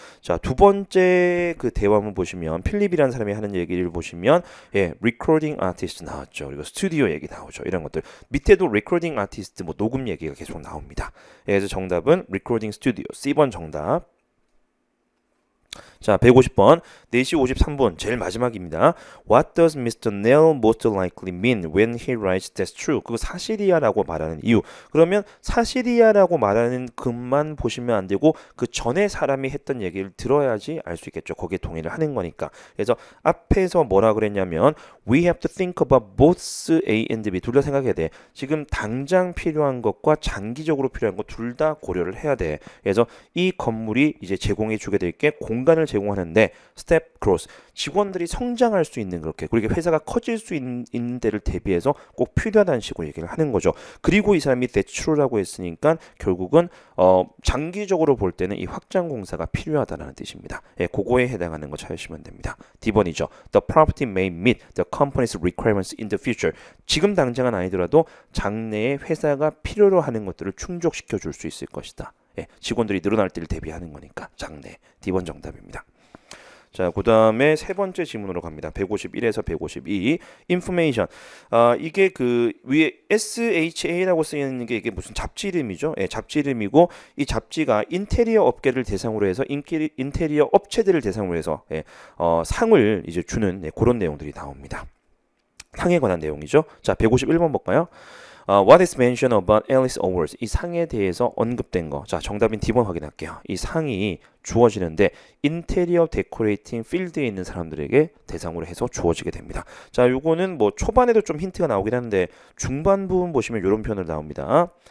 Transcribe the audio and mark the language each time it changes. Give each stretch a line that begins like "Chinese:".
Korean: 자, 두 번째 그 대화문 보시면 필립이라는 사람이 하는 얘기를 보시면 예, recording artist 나왔죠. 그리고 스튜디오 얘기 나오죠. 이런 것들 밑에도 recording artist, 뭐 녹음 얘기가 계속 나옵니다. 예, 그래서 정답은 recording studio, C번 정답. 자, 150번 4시 53분 제일 마지막입니다.
English: What does Mr. Neil most likely mean when he writes that's true?
Korean: 그거 사실이야 라고 말하는 이유. 그러면 사실이야 라고 말하는 것만 보시면 안 되고 그 전에 사람이 했던 얘기를 들어야지 알 수 있겠죠. 거기에 동의를 하는 거니까. 그래서 앞에서 뭐라 그랬냐면
English: We have to think about both A and B.
Korean: 둘 다 생각해야 돼. 지금 당장 필요한 것과 장기적으로 필요한 것 둘 다 고려를 해야 돼. 그래서 이 건물이 이제 제공해 주게 될 게 공간을 제공하는데 스텝 크로스, 직원들이 성장할 수 있는, 그렇게 그리고 회사가 커질 수 있는 데를 대비해서 꼭 필요하다는 식으로 얘기를 하는 거죠. 그리고 이 사람이 대출이라고 했으니까 결국은 장기적으로 볼 때는 이 확장 공사가 필요하다는 뜻입니다. 예, 그거에 해당하는 거 찾으시면 됩니다. D번이죠.
English: The property may meet the company's requirements in the future.
Korean: 지금 당장은 아니더라도 장래에 회사가 필요로 하는 것들을 충족시켜 줄 수 있을 것이다. 예, 직원들이 늘어날 때를 대비하는 거니까 장래. D번 정답입니다. 자, 그 다음에 세 번째 지문으로 갑니다. 151에서 152. information. 이게 그 위에 SHA라고 쓰이는 게 이게 무슨 잡지 이름이죠? 예, 잡지 이름이고 이 잡지가 인테리어 업계를 대상으로 해서 인테리어 업체들을 대상으로 해서 예, 상을 이제 주는 예, 그런 내용들이 나옵니다. 상에 관한 내용이죠. 자, 151번 볼까요?
English: What is mentioned about Alice Awards?
Korean: 이 상에 대해서 언급된 거. 자, 정답인 D번 확인할게요. 이 상이 주어지는데 인테리어 데코레이팅 필드에 있는 사람들에게 대상으로 해서 주어지게 됩니다. 자, 요거는 뭐 초반에도 좀 힌트가 나오긴 하는데 중반 부분 보시면 이런 표현을 나옵니다.